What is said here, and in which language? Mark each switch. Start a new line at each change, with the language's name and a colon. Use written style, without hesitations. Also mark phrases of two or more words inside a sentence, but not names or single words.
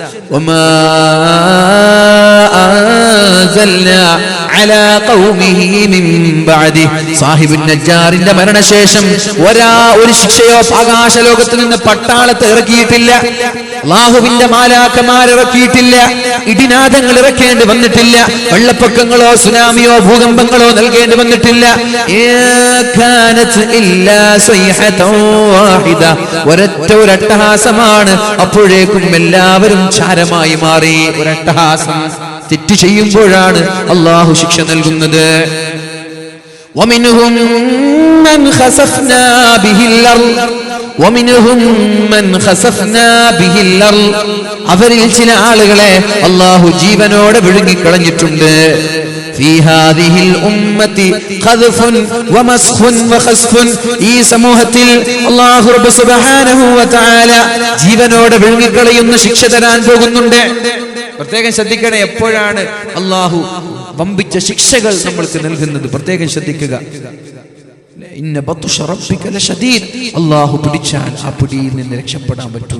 Malayalam: സാഹിബുൻ നജ്ജാറിന്റെ മരണശേഷം ഒരു ശിക്ഷയോ ആകാശ ലോകത്ത് നിന്ന് പട്ടാളത്തെ ഇറക്കിയിട്ടില്ല, അല്ലാഹുവിന്റെ മാലാഖമാർ ഇറക്കിയിട്ടില്ല, ഇടിനാദങ്ങൾ ഇറക്കേണ്ടി വന്നിട്ടില്ല, വെള്ളപ്പൊക്കങ്ങളോ സുനാമിയോ ഭൂകമ്പങ്ങളോ നൽകേണ്ടി വന്നിട്ടില്ല. ഒരൊറ്റ ഒരട്ടഹാസമാണ്. അപ്പോഴേക്കും എല്ലാവരും ചാരമായി മാറി. ഒരട്ടഹാസം. തെറ്റ് ചെയ്യുമ്പോഴാണ് അല്ലാഹു ശിക്ഷ നൽകുന്നത്.
Arabic: ومنهم من خسفنا به الأرض ومنهم من خسفنا به الأرض,
Malayalam: അവരിൽ ചില ആളുകളെ അല്ലാഹു ജീവനോടെ വിഴുങ്ങിക്കളഞ്ഞിട്ടുണ്ട്.
Arabic: في هذه الأمة قذف ومسخ وخسف,
Malayalam: ഈ സമൂഹത്തിൽ
Arabic: الله رب سبحانه وتعالى
Malayalam: ജീവനോടെ വിഴുങ്ങിക്കളയുന്ന ശിക്ഷ തരാൻ പോകുന്നുണ്ട്. പ്രത്യേകം ശ്രദ്ധിക്കണേ, എപ്പോഴാണ് അല്ലാഹു വമ്പിച്ച ശിക്ഷകൾ നമ്മൾക്ക് നൽകുന്നത്? പ്രത്യേകം ശ്രദ്ധിക്കുക.
Arabic: إن بطش ربك لشديد,
Malayalam: അല്ലാഹു പിടിച്ചാൽ ആ പിടിയിൽ നിന്ന് രക്ഷപ്പെടാൻ പറ്റൂല.